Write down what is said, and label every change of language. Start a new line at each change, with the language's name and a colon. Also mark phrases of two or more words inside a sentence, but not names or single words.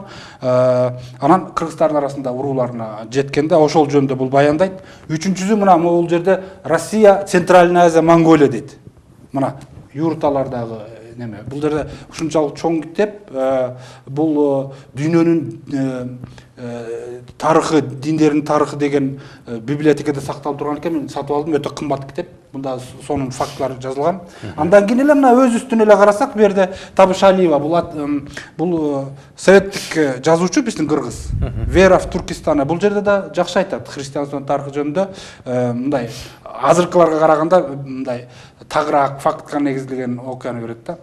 Kyrgyz: Анан кыргыздардын арасында урууларына жеткенде ошол жөнүндө бул баяндайт. Үчүнчүсү мына бул жерде Россия, Центральная Азия, Монголия дейт. Мына юрталардагы неме. Бул жерде ушунчалык чоң китеп, бул дүйнөнүн тарыхы,
Kazakh: диндердің тарыхы деген библиотекада сақталып тұрған екен. Мен сатып алдым, өте қымбат кітап. Бұнда соның фактылары жазылған.
Kyrgyz: Андан кейін эле мына өз үстүнө эле карасак, бу жерде Табышалиева, бул советтик жазуучу, биздин кыргыз. Вера в Туркестане. Бул жерде да жакшы айтат христианствонун тарыхы жөнүндө. Мындай азыркыларга караганда мындай тагыраак фактка негизделген окуяны берет да.